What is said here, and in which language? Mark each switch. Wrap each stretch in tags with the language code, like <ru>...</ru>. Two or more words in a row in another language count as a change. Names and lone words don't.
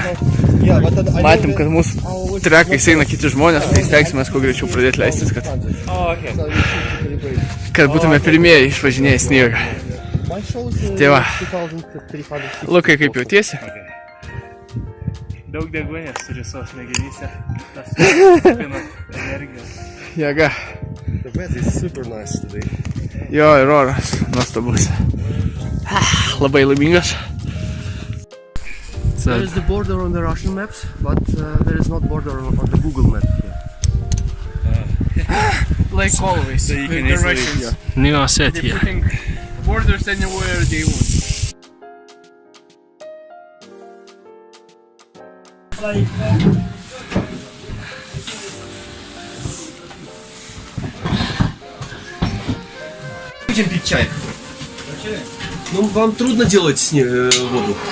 <lt>Matėm, kad mūsų trekais eina kiti žmonės, tai stengsimės kuo greičiau pradėti leistis, kad būtume pirmieji išvažinėję sniegą. Tai va, Lukai, kaip jautiesi? Daug deguonės turi savo smegenyse. Tas kupina energijos. Jėga.</lt> <en>The weather is super nice today.</en> <lt>Jo, ir oras nuostabus. Labai laimingas.</lt> <en>There is the border on the Russian maps, but there is not border on the Google map here. Like always, So you with can the easily- Russians. New set They're here. putting borders anywhere they want.</en> <ru>Будем пить чай. Ну, вам трудно делать воду.</ru>